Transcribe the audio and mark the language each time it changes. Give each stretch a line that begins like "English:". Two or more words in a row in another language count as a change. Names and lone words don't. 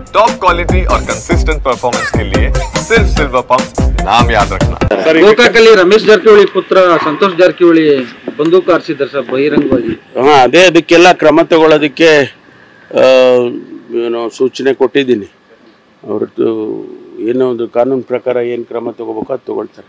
Hindi: टॉप क्वालिटी और कंसिस्टेंट परफॉर्मेंस के लिए सिर्फ सिल्वर पंप नाम याद रखना।
Kannada: ಗೋಕಾಕಲ್ಲಿ ರಮೇಶ್ ಜಾರಕಿಹೊಳಿ ಪುತ್ರ ಸಂತೋಷ್ ಜಾರಕಿಹೊಳಿ ಬಂದೂಕು ಹಾರಿಸಿದ್ದಾರೆ ಸರ್ ಬಹಿರಂಗವಾಗಿ. ಅದೇ ಅದಕ್ಕೆಲ್ಲ ಕ್ರಮ ತಗೊಳ್ಳೋದಕ್ಕೆ ಸೂಚನೆ ಕೊಟ್ಟಿದ್ದೀನಿ. ಅವ್ರದ್ದು ಏನೋ ಒಂದು ಕಾನೂನು ಪ್ರಕಾರ ಏನು ಕ್ರಮ ತಗೋಬೇಕು ಅದು ತಗೊಳ್ತಾರೆ